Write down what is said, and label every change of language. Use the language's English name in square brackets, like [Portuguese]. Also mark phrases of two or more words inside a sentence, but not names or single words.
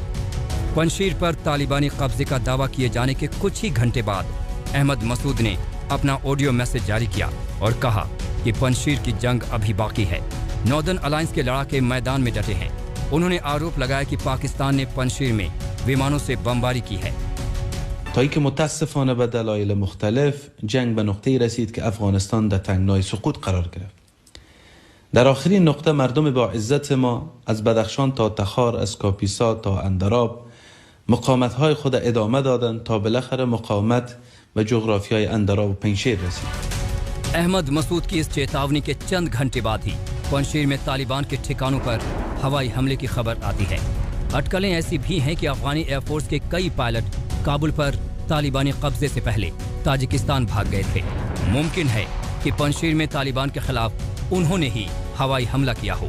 [Hindi] पंजशीर पर तालिबानी कब्जे का दावा किए जाने के कुछ ही घंटे बाद अहमद मसूद ने अपना ऑडियो मैसेज जारी किया और कहा कि पंजशीर की जंग अभी बाकी है। नॉर्दर्न अलायंस के लड़ाके मैदान में डटे हैं। उन्होंने आरोप लगाया कि पाकिस्तान ने पंजशीर में विमानों से बमबारी की है। [Persian] تا اینکه متاسفانه به دلایل مختلف جنگ به نقطه‌ای رسید که افغانستان در تنگنای سقوط قرار گرفت. در آخرین نقطه مردم با عزت ما از بدخشان تا تخار، از کاپیسا تا اندراب مقاومت‌های خود ادامه دادند تا بالاخره مقاومت به جغرافیای اندراب و پنجشیر رسید. [Hindi] अहमद मसूद की इस चेतावनी के चंद घंटे बाद ही पंजशीर में तालिबान के ठिकानों पर हवाई हमले की खबर आती है। अटकलें ऐसी भी हैं कि अफगानी एयरफोर्स के कई पायलट काबुल पर तालिबानी कब्जे से पहले ताजिकिस्तान भाग गए थे। मुमकिन है कि पंजशीर में तालिबान के खिलाफ उन्होंने ही हवाई हमला किया हो।